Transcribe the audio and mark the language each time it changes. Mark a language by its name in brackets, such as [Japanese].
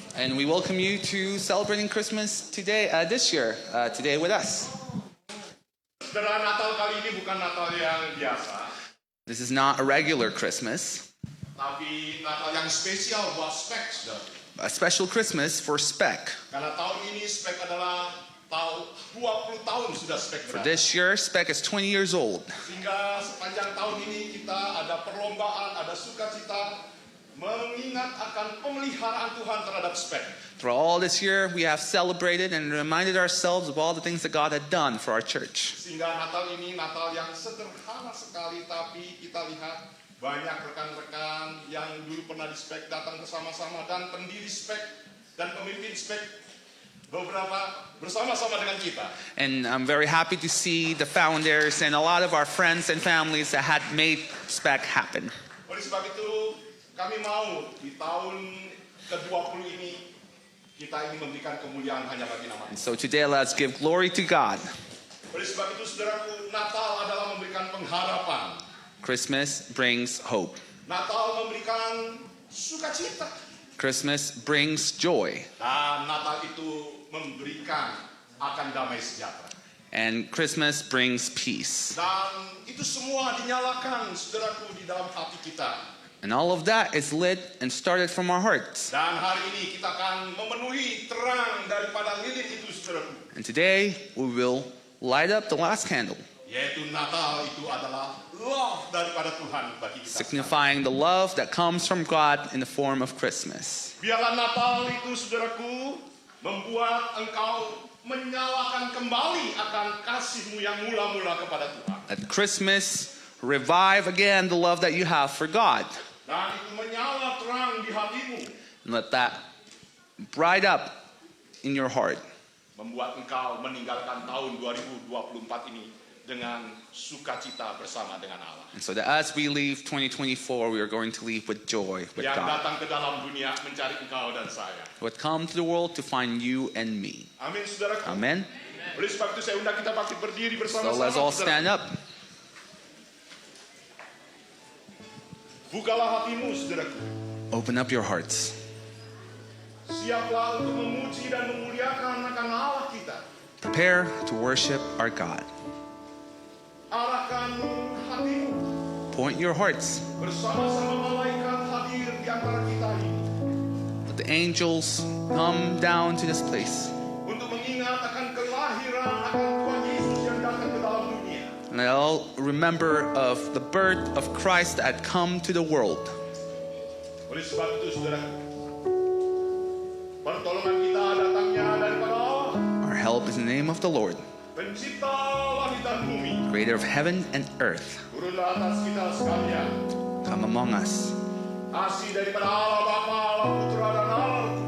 [English] And we welcome you to celebrating Christmas today, this year, today with us. [Indonesian] Saudara, Natal kali ini bukan Natal yang biasa, [English] This is not a regular Christmas, [Indonesian] tapi Natal yang spesial buat Spek, saudara. [English] a special Christmas for Spec. [Indonesian] Karena tahun ini Spek adalah tahun 20 tahun sudah Spek [English] For [Indonesian] berada. [English] this year, Spec is 20 years old. [Indonesian] Sehingga sepanjang tahun ini kita ada perlombaan, ada sukacita mengingat akan pemeliharaan Tuhan terhadap Spek. [English] Throughout all this year, we have celebrated and reminded ourselves of all the things that God had done for our church. [Indonesian] Sehingga Natal ini Natal yang sederhana sekali, tapi kita lihat banyak rekan-rekan yang dulu pernah di Spek datang bersama-sama, dan pendiri Spek dan pemimpin Spek beberapa bersama-sama dengan kita. [English] And I'm very happy to see the founders and a lot of our friends and families that had made Spec happen. [Indonesian] Oleh sebab itu, kami mau di tahun ke-20 ini kita ingin memberikan kemuliaan hanya bagi nama. [English] And so today, let's give glory to God. [Indonesian] Oleh sebab itu, saudaraku, Natal adalah memberikan pengharapan. [English] Christmas brings hope. [Indonesian] Natal memberikan sukacita. [English] Christmas brings joy. [Indonesian] Dan Natal itu memberikan akan damai sejahtera. [English] And Christmas brings peace. [Indonesian] Dan itu semua dinyalakan, saudaraku, di dalam hati kita. [English] And all of that is lit and started from our hearts. [Indonesian] Dan hari ini kita akan memenuhi terang daripada lilin itu, saudaraku. [English] And today, we will light up the last candle, [Indonesian] Yaitu Natal itu adalah love daripada Tuhan bagi kita. [English] signifying the love that comes from God in the form of Christmas. [Indonesian] Biarlah Natal itu, saudaraku, membuat engkau menyalakan kembali akan kasihmu yang mula-mula kepada Tuhan. [English] At Christmas, revive again the love that you have for God. [Indonesian] Dan itu menyala terang di hatimu. [English] And let that bright up in your heart. [Indonesian] Membuat engkau meninggalkan tahun 2024 ini dengan sukacita bersama dengan Allah. [English] And so that as we leave 2024, we are going to leave with joy with [Indonesian] Yang [English] God. [Indonesian] datang ke dalam dunia mencari engkau dan saya. [English] Would come to the world to find you and me. [Indonesian] Amin, saudaraku. [English] Amen. [Indonesian] Oleh sebab itu saya undang kita bangkit berdiri [English] So [Indonesian] bersama-sama. [English] let's all [Indonesian] saudara. [English] stand up. [Indonesian] Bukalah hatimu, saudaraku. [English] Open up your hearts. [Indonesian] Siaplah untuk memuji dan memuliakan akan Allah kita. [English] Prepare to worship our God. [Indonesian] Arahkan hatimu. [English] Point your hearts. [Indonesian] Bersama-sama malaikat hadir di antara kita ini. [English] Let the angels come down to this place. [Indonesian] Untuk mengingat akan kelahiran akan Tuhan Yesus yang datang ke dalam dunia. [English] And I'll remember of the birth of Christ that had come to the world. [Indonesian] Oleh sebab itu, saudaraku, pertolongan kita datangnya daripada Allah, [English] Our help is in the name of the Lord, [Indonesian] pencipta langit dan bumi. [English] creator of heaven and earth. [Indonesian] Turunlah atas kita sekalian. [English] Come among us. [Indonesian] Kasih daripada Allah Bapa, Allah Putra dan Allah